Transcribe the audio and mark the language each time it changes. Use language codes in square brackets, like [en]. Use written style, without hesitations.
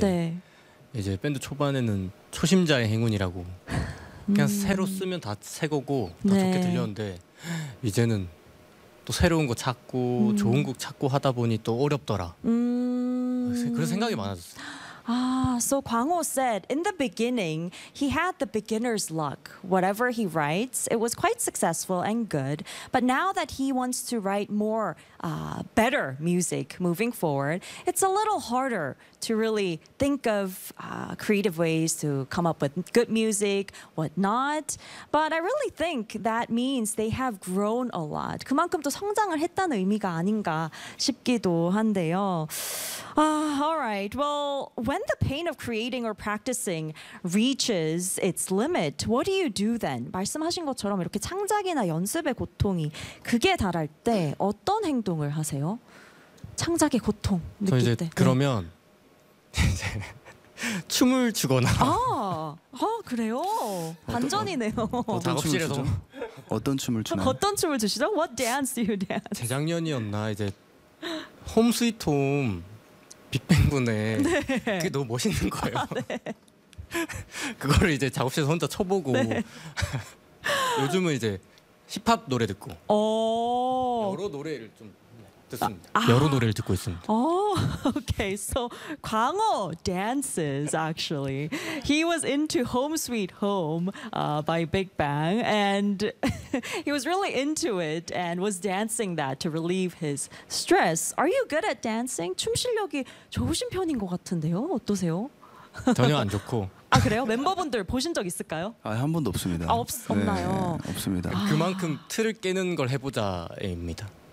[ko] 네. 이제 밴드 초반에는 초심자의 행운이라고 그냥 새로 쓰면 다 새 거고 다 네. 좋게 들렸는데 이제는 또 새로운 거 찾고 좋은 곡 찾고 하다 보니 또 어렵더라. 그런 생각이 많아졌어요. [en] So Kwang-ho said, in the beginning, he had the beginner's luck. Whatever he writes, it was quite successful and good. But now that he wants to write more, better music moving forward, it's a little harder to really think of creative ways to come up with good music, whatnot. But I really think that means they have grown a lot. [ko] 그만큼 또 성장을 했다는 의미가 아닌가 싶기도 한데요. [en] All right. Well, when the pain of creating or practicing reaches its limit, what do you do then? [ko] 말씀하신 것처럼 이렇게 창작이나 연습의 고통이 그게 달할 때 어떤 행동을 하세요? 창작의 고통 느낄 이제 때. 그러면 이제 춤을 추거나. 그래요? 반전이네요. 작업실에서 어떤 춤을 추나요? 어떤 춤을 추시죠? [en] What dance do you dance? [ko] 재작년이었나 이제 홈 스윗 홈. 빅뱅분에 네. 그게 너무 멋있는 거예요. 아, 네. 그거를 이제 작업실에서 혼자 쳐보고 네. 요즘은 이제 힙합 노래 듣고 여러 노래를 좀 듣습니다. 여러 노래를 듣고 있습니다. [en] Okay, so 광호 dances actually. He was into Home Sweet Home by Big Bang and he was really into it and was dancing that to relieve his stress. Are you good at dancing? [ko] 춤 실력이 좋으신 편인 것 같은데요. 어떠세요? 전혀 안 좋고. 아 그래요? 멤버분들 보신 적 있을까요? 아, 한 번도 없습니다. 아, 없나요? 네, 없습니다. 그만큼 틀을 깨는 걸 해보자입니다.